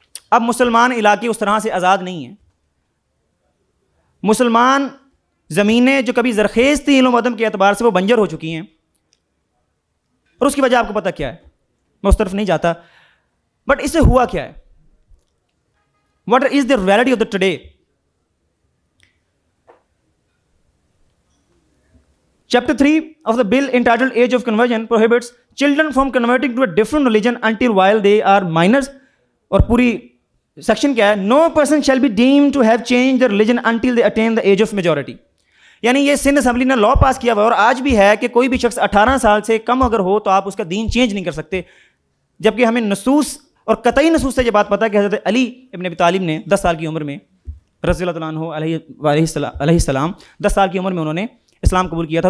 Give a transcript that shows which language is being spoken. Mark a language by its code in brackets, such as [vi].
[ur] اب مسلمان علاقے اس طرح سے آزاد نہیں ہیں. مسلمان زمینیں جو کبھی زرخیز تھیں علم و ادب کے اعتبار سے, وہ بنجر ہو چکی ہیں. اور اس کی وجہ آپ کو پتہ کیا ہے, میں اس طرف نہیں جاتا, بٹ اس سے ہوا کیا ہے, [en] What is the reality of the today. Chapter 3 of the bill entitled Age of Conversion prohibits children from converting to a different religion until while they are minors. [ur] اور پوری سیکشن کیا ہے؟ [en] No person shall be deemed to have changed their religion until they attain the age of majority. [ur] یعنی یہ Sindh assembly نے لا پاس کیا ہوا ہے اور آج بھی ہے کہ کوئی بھی شخص 18 سال سے کم اگر ہو تو آپ اس کا دین چینج نہیں کر سکتے. جبکہ ہمیں نصوص اور قطعی نصوص سے یہ بات پتہ ہے کہ حضرت علی ابن ابی طالب نے 10 سال کی عمر میں رضی اللہ تعالیٰ عنہ علیہ السلام 10 سال کی عمر میں انہوں نے اسلام قبول کیا تھا.